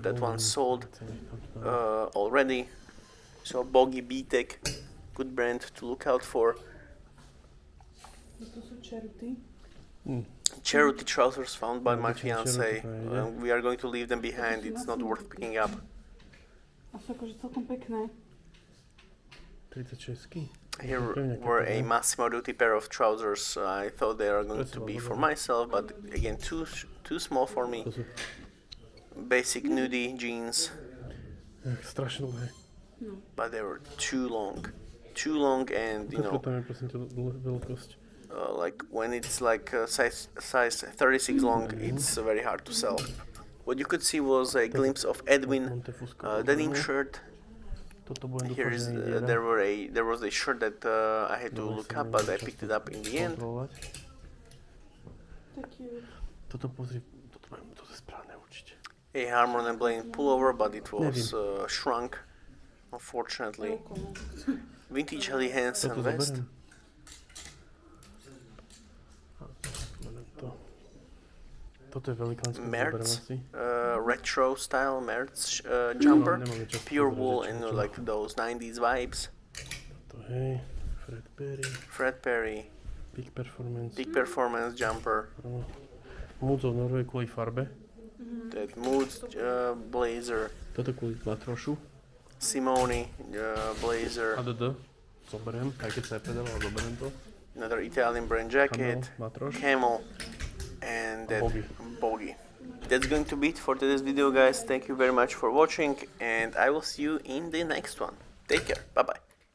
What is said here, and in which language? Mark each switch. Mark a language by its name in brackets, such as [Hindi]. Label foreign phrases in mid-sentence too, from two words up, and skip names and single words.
[English] That one sold already. So Bogey B-Tech, good brand to look out for. charity trousers found by my [Slovak] Obyčajné [English] fiance. [Slovak] charity, to ide. [English] We are going to leave them behind. It's not worth picking up. [Slovak] A sú akože celkom pekné. 36. [English] Here were a Massimo Dutti pair of trousers. I thought they are going to be for myself, but again, too small for me. [Slovak] To sú [English] Basic nudie jeans, [Slovak] strašne dlhé. [English] but they were too long. Too long, and you know, [Slovak] Tam je prosím ťa veľkosť. [English] like when it's like size 36 long, it's very hard to sell. What you could see was a glimpse of Edwin denim shirt. [Slovak] Toto budem [English] Here [Slovak] dúfať, [English] is [Slovak] že nejde [English] there was a shirt that I had to look up, but I picked it up in the end. [Slovak] kontrolovať. To je cute. Toto pozri, toto je správne určite. [English] A Harmon and Blaine pullover, but it was shrunk, unfortunately. [Slovak] Toľko, no. [English] Vintage Helly Hansen [Slovak] Toto [English] vest. [Slovak] zoberiem. Zoberiem to. Toto je velikánske, zoberiem Merz, asi. [English] retro style Merz jumper, [Slovak] nemáme čas [English] pure [Slovak] pozerať, [English] wool [Slovak] čo [English] and [Slovak] to. [English] like those 90s vibes. [Slovak] Toto, hej, Fred Perry, Fred Perry, Peak Performance. [English] big performance jumper, [Slovak] Áno. Moods of Norway kvôli farbe. [English] that Moods blazer, [Slovak] Toto kvôli matrošu. [English] Simone blazer, ADD. [Slovak] Zoberiem, aj keď sa je predal, ale zoberiem to. [English] another Italian brand jacket, [Slovak] Camel, matroš. [English] camel, and that Bogey. bogey. That's going to be it for today's video, guys. Thank you very much for watching, and I will see you in the next one. Take care. Bye bye.